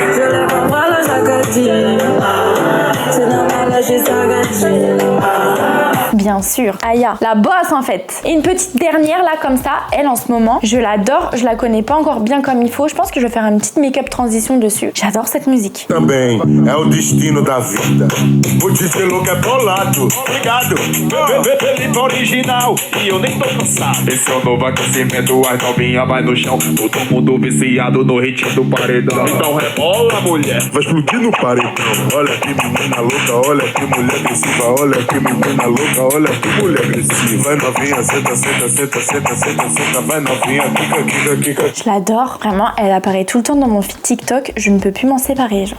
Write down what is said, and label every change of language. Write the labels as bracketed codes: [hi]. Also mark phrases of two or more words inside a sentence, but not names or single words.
[fr] Je le comprends dans chaque dit. C'est normal, là, j'ai ça gâté. Bien sûr, Aya, la boss en fait. Et une petite dernière là comme ça, elle en ce moment, je l'adore, je la connais pas encore bien comme il faut. Je pense que je vais faire une petite [en] make-up transition [fr] dessus. J'adore cette musique. [pt] Também é o destino da vida. Vou dizer louco é bolado. Obrigado. Felipe original e eu nem tô cansado. Esse é o novo aquecimento, as novinha vai no chão. Todo mundo viciado no ritmo do paredão. Então rebola, mulher, vai explodir no paredão. Olha que menina louca, olha que mulher agressiva. Olha que menina louca, olha que mulher agressiva. Vai novinha, senta, senta, senta, senta, senta, senta. Vai novinha, kika, kika, kika. [fr] Je l'adore, vraiment, elle apparaît tout le temps dans mon feed TikTok, je ne peux plus m'en séparer genre.